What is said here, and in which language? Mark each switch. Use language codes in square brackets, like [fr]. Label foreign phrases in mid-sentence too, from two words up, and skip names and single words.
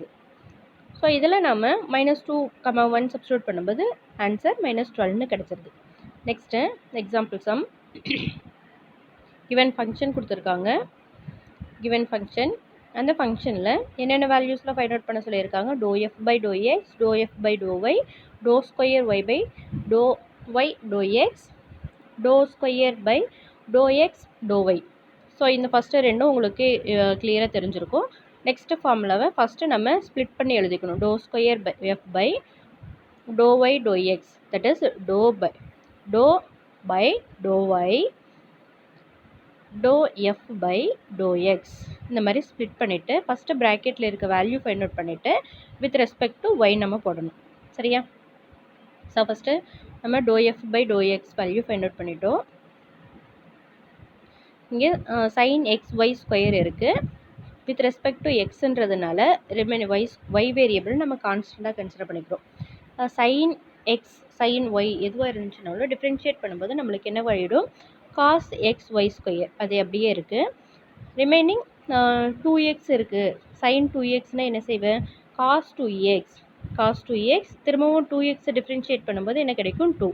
[ta] ஸோ இதில் நம்ம -2, 1 சப்ஸ்டியூட் பண்ணும்போது ஆன்சர் -12ன்னு கிடச்சிருது. [en] next example sum. given function கொடுத்துருக்காங்க. given function, [ta] அந்த ஃபங்க்ஷனில் என்னென்ன வேல்யூஸில் [en] find out [ta] பண்ண சொல்லியிருக்காங்க? ∂f/∂x, ∂f/∂y, ∂2y/∂y, ∂y/∂x, ∂2/∂x/∂y. ஸோ இந்த ஃபஸ்ட்டு ரெண்டும் உங்களுக்கு கிளியராக தெரிஞ்சிருக்கும். [en] next formula [ta] ஃபஸ்ட்டு நம்ம ஸ்ப்ளிட் பண்ணி எழுதிக்கணும். [en] ∂2f/∂y/∂x, that is ∂by ∂f/∂x. [ta] இந்த மாதிரி ஸ்ப்ளிட் பண்ணிவிட்டு ஃபஸ்ட்டு ப்ராக்கெட்டில் இருக்க வேல்யூ [en] find out [ta] பண்ணிவிட்டு [en] with respect to [ta] y நம்ம போடணும். சரியா? ஸோ ஃபஸ்ட்டு நம்ம ∂f/∂x வேல்யூ [en] find out [ta] பண்ணிட்டோம். இங்கே sin xy² இருக்குது. [en] with respect to [ta] எக்ஸுன்றதுனால [en] y variable [ta] நம்ம கான்ஸ்டண்ட்டாக கன்சிடர் பண்ணிக்கிறோம். sin x sin y எதுவாக இருந்துச்சுனாலும் டிஃப்ரென்ஷியேட் பண்ணும்போது நம்மளுக்கு என்ன வழிடும்? cos xy², அது அப்படியே இருக்குது. ரிமைனிங் 2x இருக்குது. sin 2xனால் என்ன செய்வேன்? cos 2x திரும்பவும் 2x டிஃப்ரென்ஷியேட் பண்ணும்போது என்ன கிடைக்கும்? 2.